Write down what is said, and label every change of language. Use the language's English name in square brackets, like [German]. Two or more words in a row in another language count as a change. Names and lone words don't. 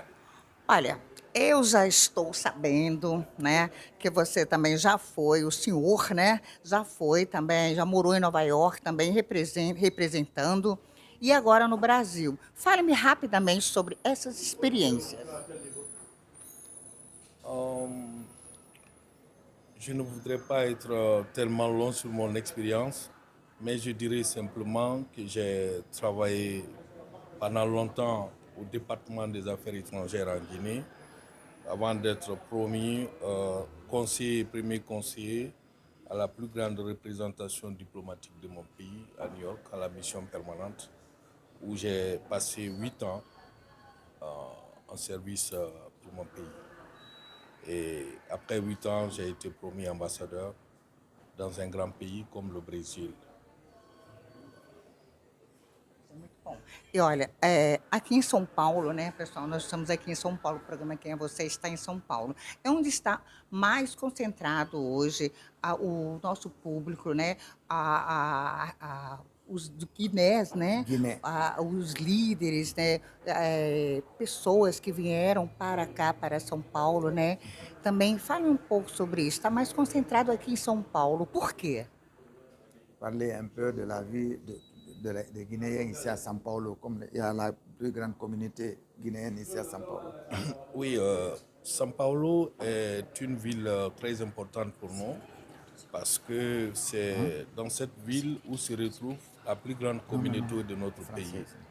[Portuguese] Olha, eu já estou sabendo, né, que você também já foi, o senhor, né, já foi também, já morou em Nova York também representando, e agora no Brasil. Fale-me rapidamente sobre essas experiências. [French] Je ne voudrais pas être tellement long sur mon expérience, mais je dirais simplement que j'ai travaillé pendant longtemps au département des affaires étrangères en Guinée, avant d'être promu premier conseiller à la plus grande représentation diplomatique de mon pays, à New York, à la mission permanente, où j'ai passé 8 ans en service pour mon pays. Et après 8 ans, j'ai été promu ambassadeur dans un grand pays comme le Brésil. [Portuguese] Muito bom. E olha, aqui em São Paulo, né, pessoal, nós estamos aqui em São Paulo, o programa Quem é Você está em São Paulo. É onde está mais concentrado hoje o nosso público, né, os guinés, né, Guiné. os líderes, né, pessoas que vieram para cá, para São Paulo, né. Também fale um pouco sobre isso. Está mais concentrado aqui em São Paulo. Por quê? [French] Parler un peu de la vie des Guinéens ici à São Paulo. Comme il y a plus grande communauté guinéenne ici à São Paulo. Oui, São Paulo est une ville très importante pour nous parce que c'est dans cette ville où se retrouve la plus grande communauté de notre pays.